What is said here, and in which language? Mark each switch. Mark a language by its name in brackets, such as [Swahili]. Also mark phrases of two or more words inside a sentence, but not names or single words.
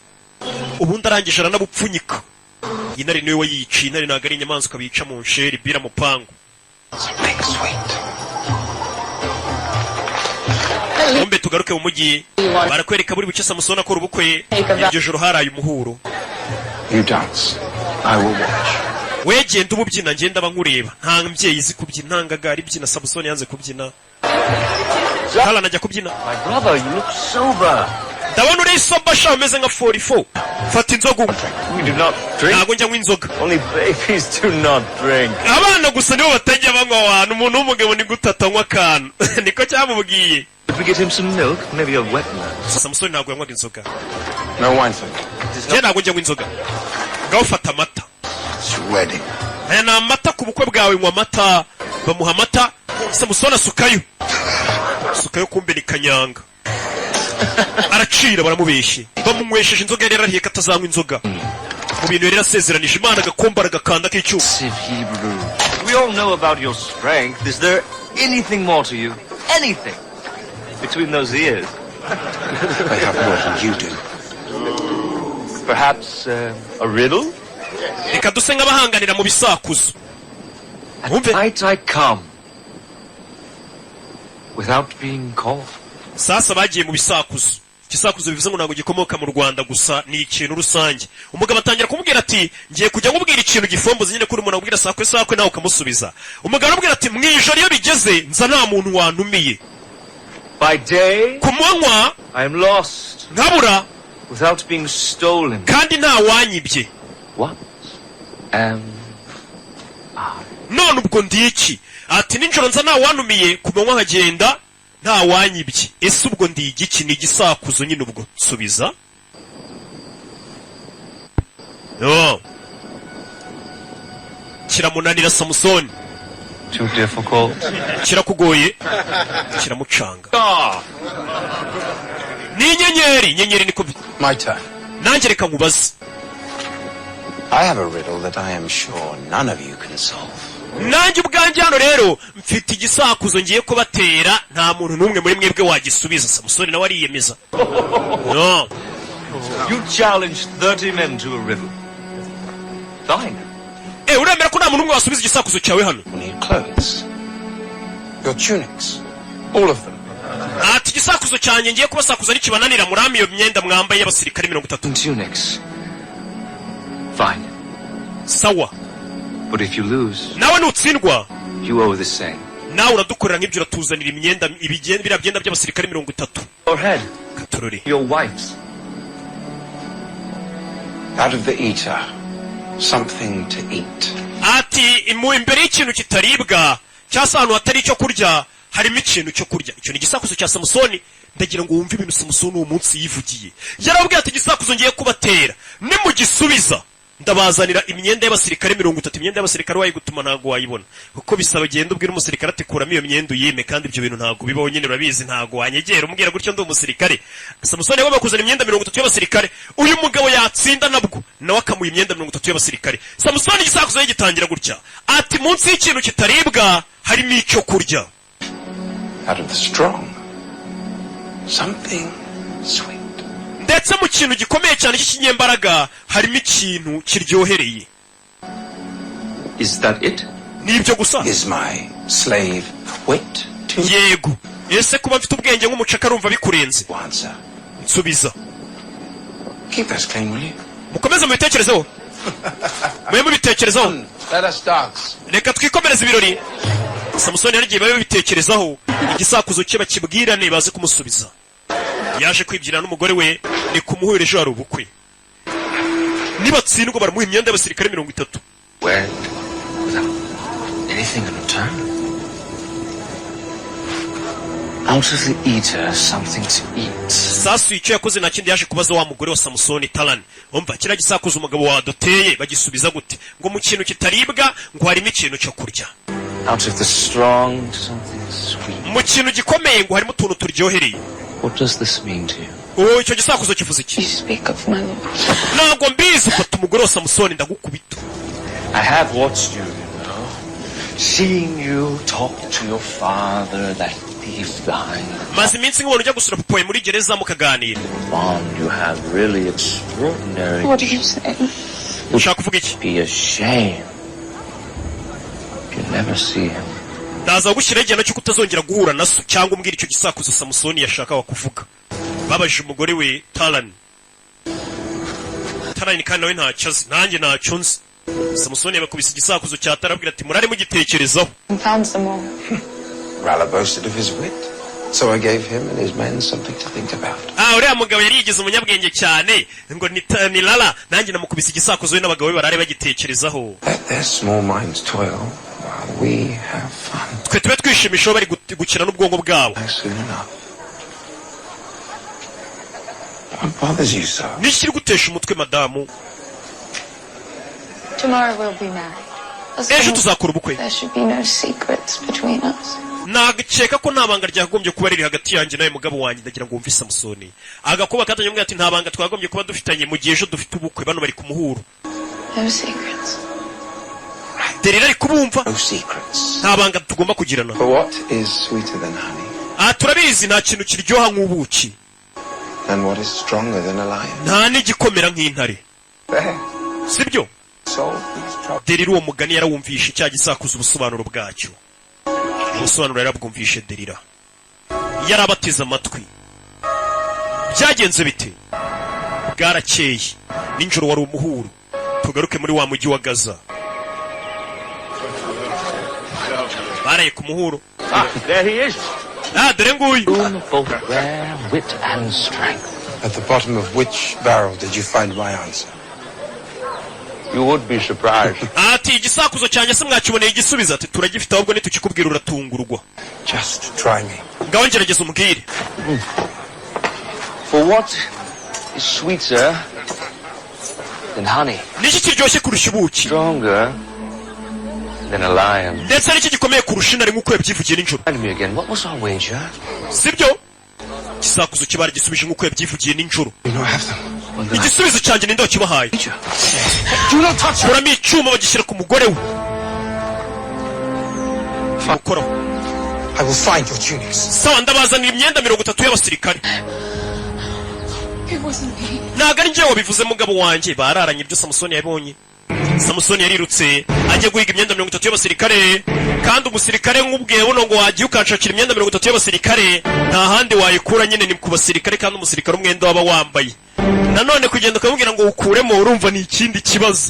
[Kinyarwanda] Ubundi arangije aranabupfunyika. Intare niwe wayiciye. Intare ntabwo ari inyamaswa bica mu nsheri bira mupangu. Ombe tugaruke mu mujyi barakwereka buri buke Samusoni akora ubukwe. Iryo joro haraye umuhuro. [English] You dance. I will watch. [Kinyarwanda] Wegenda umubyina ngenda bankureba. Nta mbyeyi izi kubyina ntangaga ari byina Samusoni yanze kubyina. Hala najya kubyina. [English] My brother, you look sober. [Kinyarwanda] Ndabona uri sober sha umeze nka 44. Fata inzoga. [English] We do not drink. [Kinyarwanda] Ntago njya nk'inzoga. [English] Only babies do not drink. [Kinyarwanda] Abana gusa nibo batajya banywa abantu. Umuntu w'umugabo ni gutatanywa akantu. Niko cyamubwiye. [English] Could we get him some milk? Maybe a wet one. [Kinyarwanda] Samusoni ntabwo yanywaga inzoga. [English] No wine, sir. [Kinyarwanda] Njye ntabwo njya nk'inzoga. Ngaho fata amata. [English] It's wedding. [Kinyarwanda] Aya ni amata ku bukwe bwawe nywa amata. Bamuha amata. Samusoni asukayo. Sukayo kumbe ni kanyanga. Aracira baramubeshye. Bamunywesheje inzoga yari yarahiye katazanywa inzoga. Mu bintu yari yasezeranije Imana agakomba agakanda k'icyuma. [English] Hebrew. We all know about your strength. Is there anything more to you? Anything between those ears? I have more than you do. Perhaps a riddle? [Kinyarwanda] Reka duse nk'abahanganira mu bisakuzo. [English] At night I come without being called. [Kinyarwanda] Sasa bagiye mu bisakuzo. Igisakuzo bivuze ngo ntabwo gikomoka mu Rwanda gusa ni ikintu rusange. Umugabo atangira kumubwira ati ngiye kujya nkubwira ikintu gifomboze nyine kuri umuntu akubwira sakwe nawe ukamusubiza. Umugabo aramubwira ati mwijoro iyo bigeze nza nta muntu wantumiye. [English] By day [Kinyarwanda] ku manywa [English] I am lost [Kinyarwanda] nkabura [English] without being stolen. [Kinyarwanda] Kandi nta wanyibye. [English] What am [Kinyarwanda] none ubwo ndi iki? Ati ninjoro nza nta wantumiye ku manywa nkagenda nta wanyibye. Ese ubwo ndi igiki? Ni igisakuzo nyine ubwo subiza. [English] No. [Kinyarwanda] Kiramunanira Samusoni. [English] Too difficult. [Kinyarwanda] Kirakugoye. Kiramucanga. Ni inyenyeri niko. [English] My turn. [Kinyarwanda] Nanjye reka nkubaze. [English] I have a riddle that I am sure none of you can solve. [Kinyarwanda] Nanjye ubwanjye hano rero mfite igisakuzo ngiye kubatera nta muntu n'umwe muri mwebwe wagisubiza. Samusoni nawe ariyemeza. [English] No. You challenged 30 men to a riddle. Fine. [Kinyarwanda] Uremera ko nta muntu umwe wasubiza igisakuzo cyawe hano? [English] You need clothes. Your tunics. All of them. [Kinyarwanda] Ati igisakuzo cyanjye ngiye kubasakuza nikibananira murami iyo myenda mwambaye y'abasirikare 30. [English] Tunics. Fine. [Kinyarwanda] Sawa. [English] But if you lose, [Kinyarwanda] nawe nutsindwa, [English] you owe the same. [Kinyarwanda] Nawe uradukorera nk'ibyo uratuzanira imyenda biriya byenda by'abasirikare 30. [English] Your head. Katorori. Your wife's. Out of the eater, something to eat. [Kinyarwanda] Ati imbere y'ikintu kitaribwa cyangwa ahantu hatari icyo kurya harimo ikintu cyo kurya. Icyo ni igisakuzo cya Samusoni. Ndagira ngo wumve ibintu Samusoni uwo munsi yivugiye. Yarabwiye ati igisakuzo ngiye kubatera nimugisubiza ndabazanira imyenda y'abasirikare 30. Imyenda y'abasirikare wayigutuma ntago wayibona kuko bisaba genda ubwira umusirikare ati kuramo iyo myenda uyime, kandi ibyo bintu ntago bibaho nyine urabizi, ntago wanyegera umbwira gutyo ndi umusirikare. Samusoni yagomba kuzana imyenda 30 y'abasirikare, uyu mugabo yatsinda nabwo nawe akamuha imyenda 30 y'abasirikare. Samusoni igisakuzo gitangira gutya ati munsi y'ikintu kitaribwa harimo icyo kurya. [English] Out of the strong, something sweet. [Kinyarwanda] Ndetse mu kintu gikomeye cyane cy'ikinyembaraga harimo ikintu kiryohereye. [English] Is that it? [Kinyarwanda] Nibyo gusa. [English] Is my slave wit too? [Kinyarwanda] Yego. Ese kuba mfite ubwenge nk'umucaka rumva bikurenze? [English] Answer. [Kinyarwanda] Nsubiza. [English] Keep us clean, will you? [Kinyarwanda] Mukomeze mu bitekerezo. Mwe mu bitekerezo. [English] Let us dance. [Kinyarwanda] Reka twikomereze ibirori. Samusoni yarigiye babe bitekerezaho, igisakuzo cye bakibwirane baze kumusubiza. Yaje kwibyira n'umugore we ni kumuhura ejo hari ubukwe. Nibatsindwa baramuha imyenda y'abasirikare 30. [English] Where? Without anything in return? Out of the eater something to eat. [Kinyarwanda] Sasu icyo yakoze nta kindi yaje kubaza wa mugore wa Samusoni Talani. Umva kira gisakuzo umugabo wadoteye bagisubiza gute? Ngo mu kintu kitaribwa ngo harimo ikintu cyo kurya. [English] Out of the strong something sweet. [Kinyarwanda] Mu kintu gikomeye ngo harimo utuntu turyohereye. [English] What does this mean to you? [Kinyarwanda] Oh, icyo gisakuzo kivuze iki? [English] You speak of my lord. [Kinyarwanda] Ntabwo mbizi ufata umugore wa Samusoni ndagukubita. [English] I have watched you, you know. Seeing you talk to your father, that thief behind. [Kinyarwanda] Maze iminsi nk'umuntu ujya gusura papa muri gereza mukaganira. [English] Bond, you have really extraordinary. What are you saying? [Kinyarwanda] Ushaka kuvuga iki? [English] Be ashamed. You never see him. [Kinyarwanda] Ndaza gushyira igihano cyo kutazongera guhura na so cyangwa umbwira icyo gisakuzo Samusoni yashakaga kuvuga. Babajije umugore we Talani. Talani kandi nawe ntacyo azi, nanjye ntacyo nzi. Samusoni yabakubise igisakuzo cya tarabwira ati murare mugitekerezaho. [English] Found some more. Rala boasted of his wit, so I gave him and his men something to think about. [Kinyarwanda] Uriya mugabo yari yigize umunyabwenge cyane ngo ni Lala, nanjye namukubise igisakuzo we n'abagabo be barare bagitekerezaho. [English] Let their small minds toil while we have fun. [Kinyarwanda] Twe tube twishimisha bari gukina n'ubwongo bwabo. [English] Soon enough. What bothers you so? [Kinyarwanda] Nishiri gutesha umutwe madamu. [English] Tomorrow we'll be married. [Kinyarwanda] Ejo tuzakora ubukwe. [English] There should be no secrets between us. [Kinyarwanda] Nagakeka ko nta banga ryagombye kuba riri hagati yanjye nawe mugabo wanjye, ndagira ngo wumve Samusoni. Agakuba katanye mbwa ati nta banga twagombye kuba dufitanye mu gihe ejo dufite ubukwe bano bari kumuhura. [English] No secrets. [Kinyarwanda] Derira ari kubumva. [English] No secrets. [Kinyarwanda] Nta banga tugomba kugirana. [English] But what is sweeter than honey? [Kinyarwanda] Turabizi nta kintu kiryoha nk'ubuki. [English] And what is stronger than a lion? [Kinyarwanda] Nta n'igikomera nk'intare. Sibyo? Derira uwo mugani yarawumvishe cya gisakuza ubusobanuro bwacyo. Ubusobanuro yarabwumvishe Derira. Yarabateze amatwi. Byagenze bite? Bwarakeye. Ninjoro wari umuhuro. Tugaruke muri wa mujyi wa Gaza. Baraye ku muhuro. [English] There he is. [Kinyarwanda] Dore nguyu. [English] Both rare wit and strength. At the bottom of which barrel did you find my answer? You would be surprised. [Kinyarwanda] Ati igisakuzo cyanjye se mwakiboneye igisubizo ati turagifite ahubwo nitukikubwira uratungurwa. [English] Just try me. [Kinyarwanda] Ngaho ngerageza umbwire. [English] For what is sweeter than honey? [Kinyarwanda] Niki kiryoshye kurusha ubuki? [English] Stronger than a lion. [Kinyarwanda] Ndetse niki gikomeye kurusha intare nk'uko yabyivugiye ninjoro. [English] Tell me again, what was our wager? [Kinyarwanda] Sibyo? Igisakuzo kibara gisubije nk'uko yabyivugiye ninjoro. [English] You know I have them. [Kinyarwanda] Igisubizo cyanjye ninde wakibahaye? [English] Do not touch her. [Kinyarwanda] Kuramo icyuma bagishyira ku mugore we. Mukoraho. [English] I will find your tunics. [Kinyarwanda] Sawa ndabazanira imyenda 30 y'abasirikare. [English] It wasn't me. [Kinyarwanda] Ntago ari njye wabivuze mugabo wanjye, bararanye ibyo Samusoni yabonye. Samusoni yarirutse ajya guhiga imyenda 30 y'abasirikare, kandi umusirikare nk'ubwiye buno ngo wagiye ukanshakira imyenda 30 y'abasirikare, nta handi wayikura nyine ni ku basirikare, kandi umusirikare umwenda waba wambaye. Nanone kugenda ukamubwira ngo ukuremo urumva ni ikindi kibazo.